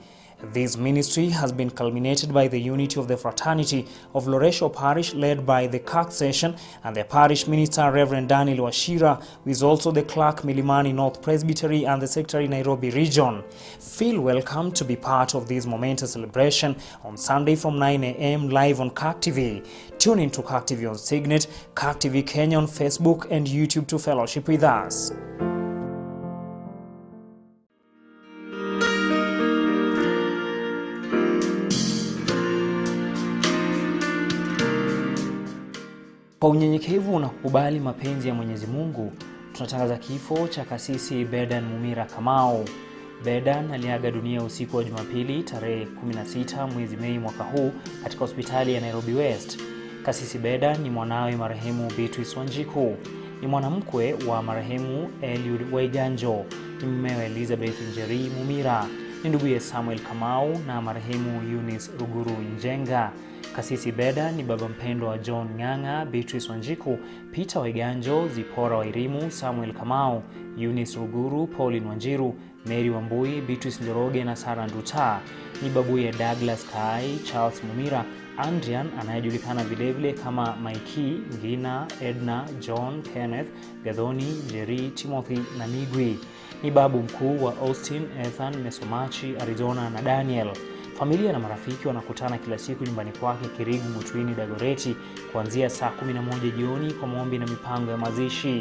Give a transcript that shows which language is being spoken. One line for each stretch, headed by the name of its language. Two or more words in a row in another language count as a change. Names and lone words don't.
English: This ministry has been culminated by the unity of the fraternity of Loresho Parish led by the Kirk Session and the parish minister Reverend Daniel Washira, who is also the clerk Milimani North Presbytery and the secretary Nairobi region. Feel welcome to be part of this momentous celebration on Sunday from 9 a.m. live on Kirk TV. Tune in to Kirk TV on Signet, Kirk TV Kenya on Facebook and YouTube to fellowship with us.
Swahili: Kwa unyenyekevu na kukubali mapenzi ya Mwenyezi Mungu, tunatangaza kifo cha kasisi Bedan Mumira Kamau. Bedan aliaga dunia usiku wa Jumapili tarehe 16 mwezi Mei mwaka huu katika hospitali ya Nairobi West. Kasisi Bedan ni mwanawe marehemu Beatrice Wanjiku, ni mwanamkwe wa marehemu Eliud Waiganjo, ni mmewe Elizabeth Njeri Mumira, ni nduguye Samuel Kamau na marehemu Eunice Ruguru Njenga. Kasisi Beda ni baba mpendwa wa John Ng'ang'a, Beatrice Wanjiku, Peter Waiganjo, Zipora Wairimu, Samuel Kamau, Eunice Ruguru, Pauline Wanjiru, Mary Wambui, Beatrice Njoroge na Sarah Nduta. Ni babuye Douglas Kai, Charles Mumira, Andrea anayejulikana vilevile kama Mikey, Ngina, Edna, John, Kenneth, Gadhoni, Jerry, Timothy na Migwi. Ni babu mkuu wa Austin, Ethan, Mesomachi, Arizona na Daniel. Familia na marafiki wanakutana kila siku nyumbani kwake Kirigu Mutwini Dagoreti kuanzia saa 11 jioni kwa maombi na mipango ya mazishi.